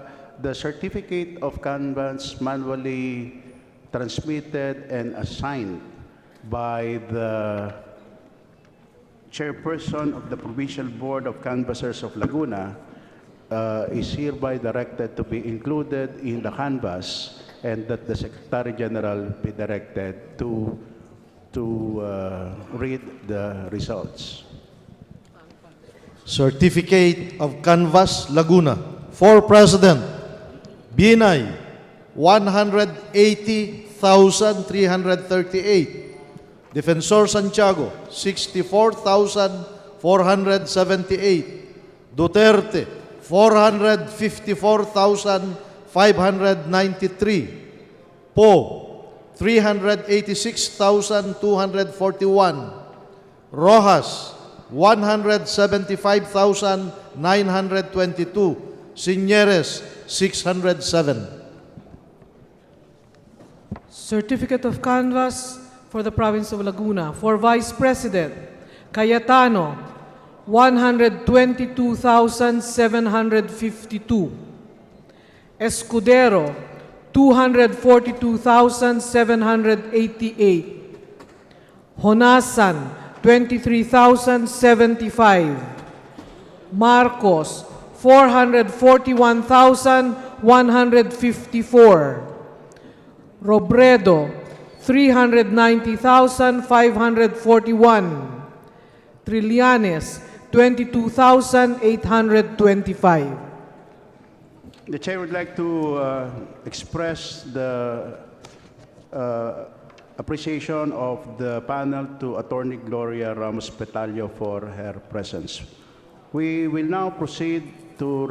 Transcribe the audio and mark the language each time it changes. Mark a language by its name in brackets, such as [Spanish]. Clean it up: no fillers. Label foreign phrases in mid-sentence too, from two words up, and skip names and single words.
[English] The certificate of canvass manually transmitted and assigned by the chairperson of the Provincial Board of Canvassers of Laguna is hereby directed to be included in the canvas, and that the Secretary General be directed to read the results. Certificate of Canvas Laguna. For President, Binay, 180,338. Defensor Santiago, 64,478. Duterte, 454,593. Poe, 386,241. Rojas, 175,922. Signeres, 607. Certificate of Canvas for the Province of Laguna. For Vice President, Cayetano, 122,752. Escudero, 242,788. Honasan, 23,075. Marcos, 441,154. Robredo, 390,541. Trillanes, 22,825. The Chair would like to express the appreciation of the panel to Attorney Gloria Ramos Petalio for her presence. We will now proceed to